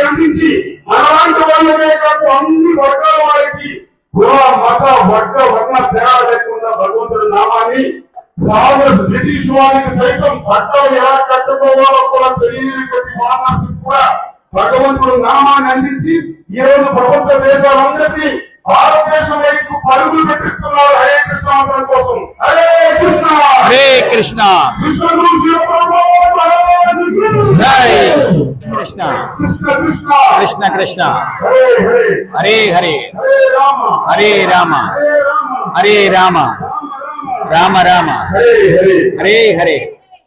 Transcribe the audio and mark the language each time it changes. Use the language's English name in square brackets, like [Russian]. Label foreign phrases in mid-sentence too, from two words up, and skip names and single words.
[Telugu] అందించి మనలాంటి వాళ్ళనే కాదు అన్ని వర్గాల వారికి కుల మత వర్ణ తేడా లేకుండా భగవంతుడి నామాన్ని బ్రిటిష్ వారికి సైతం పట్టలు ఎలా కట్టుకోవాలో కూడా తెలియనటువంటి మహర్షి కూడా భగవంతుడు నామాన్ని అందించి ఈ రోజు ప్రపంచ దేశాలందరికీ భారతదేశం వైపు పరుగులు పెట్టిస్తున్నారు హరే కృష్ణ మంత్రం కోసం. హరే కృష్ణ హరే కృష్ణ కృష్ణ గురు జై కృష్ణ. కృష్ణ కృష్ణ కృష్ణ కృష్ణ కృష్ణ హరే హరే హరే హరే హరే రామ హరే రామ హరే రామ హరే రామ రామ రామ రామ రామ హరే హరే హరే హరే